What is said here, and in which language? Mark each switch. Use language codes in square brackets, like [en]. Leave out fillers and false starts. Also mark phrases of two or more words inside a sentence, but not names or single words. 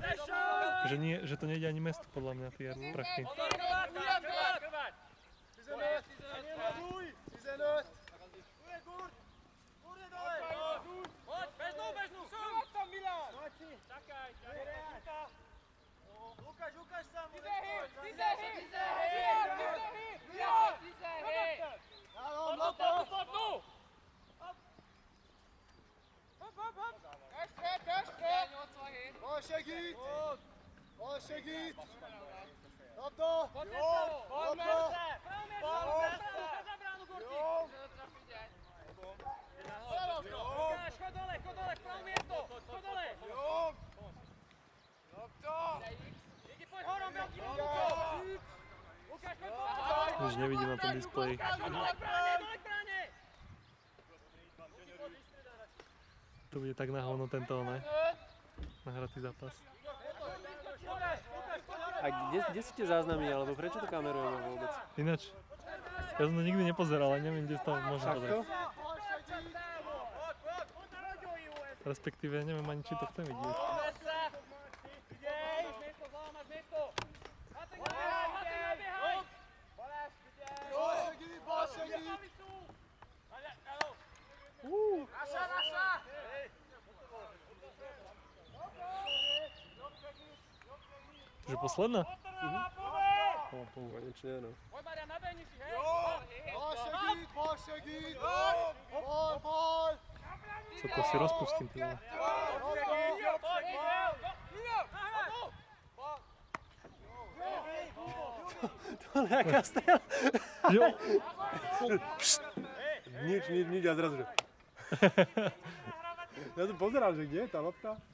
[sk] Že to nejde ani mestu, podľa mňa, tie prachy. Ukáž sa mu! [hu] Bal segít! Labda! Jó! Labda! Jó! [sk] Lukáš, chod dole, pravé miesto! Chod dole! [hu] Jó! Labda! [sk] Díky, poď horom, veľký Lukáš! Lukáš, poď poď! Už nevidím na tom displeji. Dole k bráne! To bude tak na hovno tento, ne? Nahratý zápas. A kde sú tie záznamy, alebo prečo to kamerujeme vôbec? Ináč, ja som to nikdy nepozeral, ale neviem, kde to môžem pozrieť. Respektíve, neviem ani, či to chcem vidieť. [hu] Bal segít! [sk] To je posledná? Konečne, no. Poď Marian, nabehni si, hej! [hu] Bal segít! Bal! [sk] Sa to si rozpustím, ty vole. To je nejaká strela. Jo. Nič a zrazu, že... Ja som pozeral, že kde je tá lopta?